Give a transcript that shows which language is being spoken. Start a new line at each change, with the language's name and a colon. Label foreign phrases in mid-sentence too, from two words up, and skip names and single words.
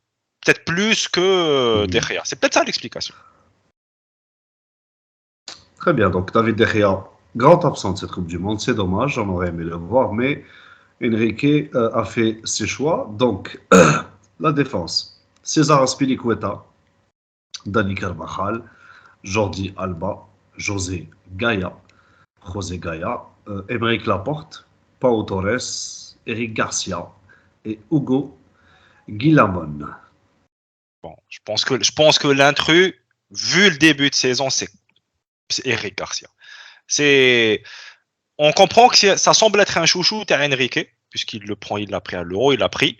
French: Peut-être plus que De Gea. C'est peut-être ça l'explication. Très bien. Donc, David De Gea, grand absent de cette Coupe du Monde. C'est dommage. On aurait aimé le voir. Mais Enrique a fait ses choix. Donc, la défense. César Azpilicueta, Dani Carvajal, Jordi Alba, José Gaya, Aymeric Laporte, Pau Torres, Eric Garcia et Hugo Guillamon. Bon, je pense que l'intrus, vu le début de saison, c'est Eric Garcia. On comprend que ça semble être un chouchou de Enrique, puisqu'il le prend, il l'a pris à l'Euro, il l'a pris.